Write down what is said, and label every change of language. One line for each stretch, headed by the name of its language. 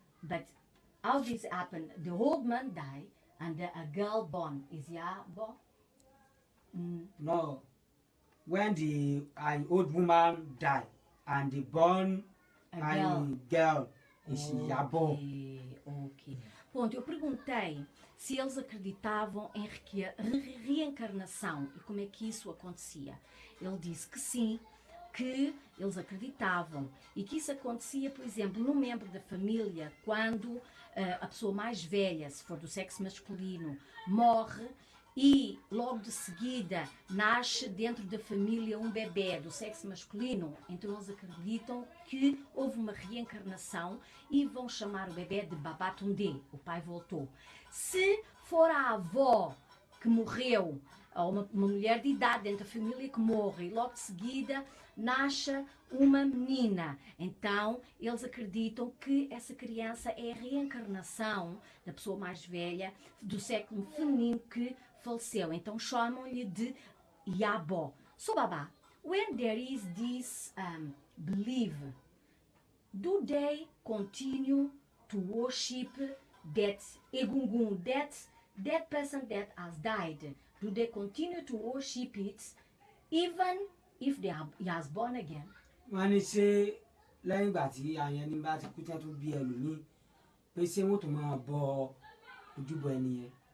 English: But how this happen? The old man died and a girl born is Yabo. No, when the an old woman died and they born a girl is Yabo. Ok.
Portuguese: Ponto, eu perguntei se eles acreditavam em reencarnação e como é que isso acontecia. Ele disse que sim, que eles acreditavam e que isso acontecia, por exemplo, num membro da família, quando a pessoa mais velha, se for do sexo masculino, morre e logo de seguida nasce dentro da família um bebê do sexo masculino, então eles acreditam que houve uma reencarnação e vão chamar o bebê de Babatunde, o pai voltou. Se for a avó que morreu, ou uma mulher de idade dentro da família que morre e logo de seguida nasce uma menina, então eles acreditam que essa criança é a reencarnação da pessoa mais velha do século feminino que faleceu, então chamam-lhe de Yabo.
English: So Baba, when there is this belief do they continue to worship that egungun, that person that has died? Do they continue to worship it even if he has born again?
Yoruba: wọ́n ní ṣé lẹ́yìn ìgbà tí àwọn ẹni bá ti kú tí wọ́n tún bí ẹlòmíì pé ṣé wọ́n tún máa bọ ojúbọ ẹni yẹn.